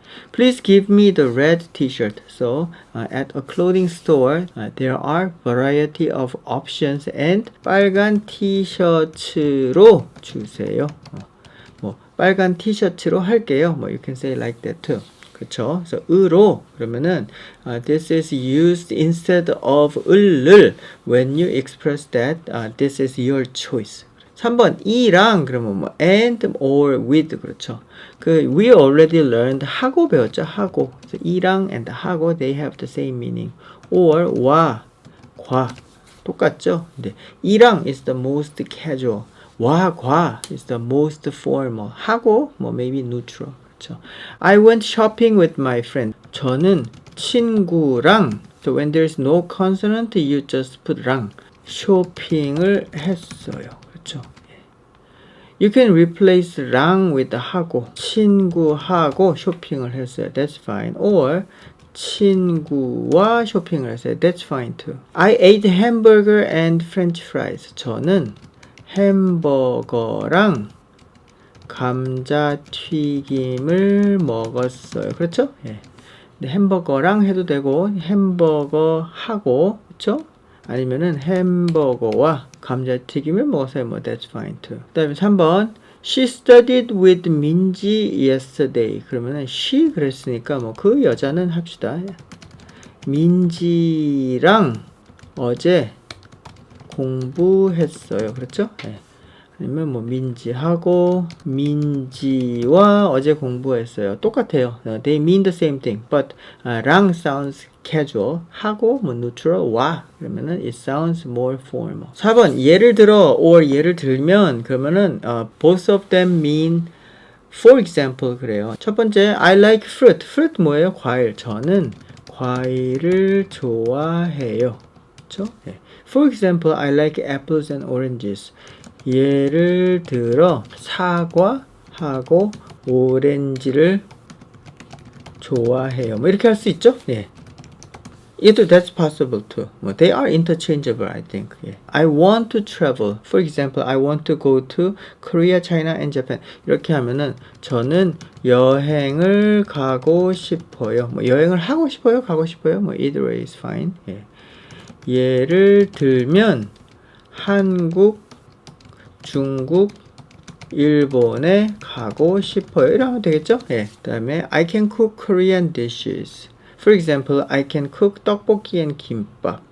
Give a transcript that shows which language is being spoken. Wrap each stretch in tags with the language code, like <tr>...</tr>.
<en>Please give me the red t-shirt. So, at a clothing store, there are variety of options and</en> <ko>빨간 티셔츠로 주세요. 빨간 티셔츠로 할게요.</ko> <en>You can say like that too.</en> <ko>그렇죠? 그래서 으로 그러면은</ko> <en>this is used instead of 을을 when you express that this is your choice.</en> <ko>3번 이랑 그러면</ko> <en>and or with</en> <ko>그렇죠.</ko> <en>we already learned</en> <ko>하고 배웠죠. 하고.</ko> <en>그래서 이랑 and 하고 they have the same meaning.</en> <ko>or 와, 과 똑같죠.</ko> <en>근데 이랑 is the most casual. 와, 과 is the most formal. 하고 maybe neutral.</en> <ko>그렇죠.</ko> <en>I went shopping with my friend.</en> <ko>저는 친구랑</ko> <en>so when there's no consonant you just put 랑</en> <ko>쇼핑을 했어요. 그렇죠.</ko> <en>You can replace 랑 with 하고</en> <ko>친구하고 쇼핑을 했어요.</ko> <en>That's fine.</en> <ko>Or 친구와 쇼핑을 했어요.</ko> <en>That's fine too. I ate hamburger and french fries.</en> <ko>저는 햄버거랑 감자튀김을 먹었어요. 그렇죠? 햄버거랑 해도 되고 햄버거하고 그렇죠? 아니면은 햄버거와 감자튀김을 먹었어요.</ko> <en>That's fine too.</en> <ko>그 다음에 3번</ko> <en>She studied with 민지 yesterday.</en> <ko>그러면은 she 그랬으니까 그 여자는 합시다. 민지랑 어제 공부했어요. 그렇죠? 아니면 뭐 민지하고 민지와 어제 공부했어요. 똑같아요.</ko> <en>They mean the same thing. But 랑 sounds casual. 하고 뭐 neutral 와 그러면은 it sounds more formal.</en> <ko>4번 예를 들어 or 예를 들면 그러면은</ko> <en>both of them mean for example</en> <ko>그래요.</ko> <en>첫 번째 I like fruit.</en> <ko>fruit 뭐예요? 과일. 저는 과일을 좋아해요. 그렇죠? 네.</ko> <en>For example, I like apples and oranges.</en> <ko>예를 들어 사과하고 오렌지를 좋아해요. 뭐 이렇게 할 수 있죠? 예.</ko> <en>이것도 that's possible too. 뭐 they are interchangeable, I think. 예. I want to travel. For example, I want to go to Korea, China, and Japan.</en> <ko>이렇게 하면은 저는 여행을 가고 싶어요. 뭐 여행을 하고 싶어요, 가고 싶어요.</ko> <en>뭐 either way is fine. 예.</en> <ko>예를 들면 한국, 중국, 일본에 가고 싶어요. 이러면 되겠죠? 예.</ko> <en>그 다음에 I can cook Korean dishes. For example, I can cook 떡볶이 and 김밥.</en>